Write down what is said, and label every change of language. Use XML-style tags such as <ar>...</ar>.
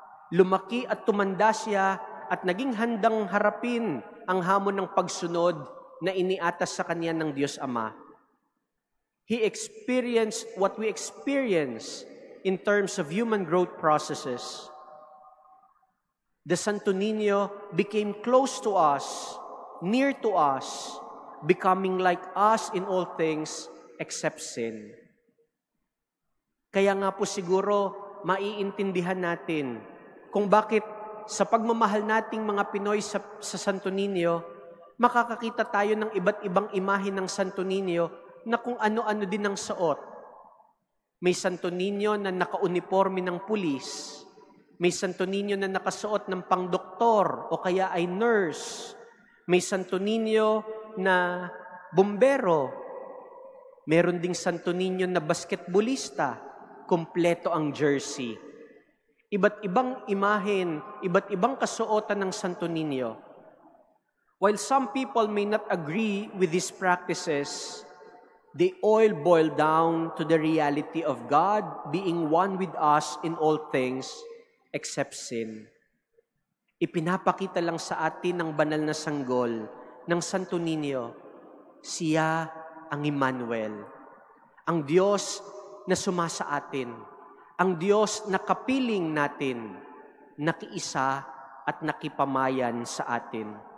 <tl>Lumaki at tumanda siya at naging handang harapin ang hamon ng pagsunod na iniatas sa kanya ng Diyos Ama.</tl> <en>He experienced what we experience in terms of human growth processes. The Santo Niño became close to us, near to us, becoming like us in all things except sin.</en> <tl>Kaya nga po siguro maiintindihan natin kung bakit sa pagmamahal nating mga Pinoy sa Santo Niño, makakakita tayo ng iba't ibang imahe ng Santo Niño na kung ano-ano din ang suot. May Santo Niño na naka-uniforme ng pulis. May Santo Niño na nakasuot ng pangdoktor o kaya ay nurse. May Santo Niño na bumbero. Meron ding Santo Niño na basketballista. Kompleto ang jersey. Iba't ibang imahen, iba't ibang kasuotan ng Santo Niño.</tl> <en>While some people may not agree with these practices, they all boil down to the reality of God being one with us in all things except sin.</en> <tl>Ipinapakita lang sa atin ng banal na sanggol ng Santo Niño, siya ang Emmanuel, ang Diyos na sumasa atin, ang Diyos na kapiling natin, nakiisa at nakipamayan sa atin.</tl>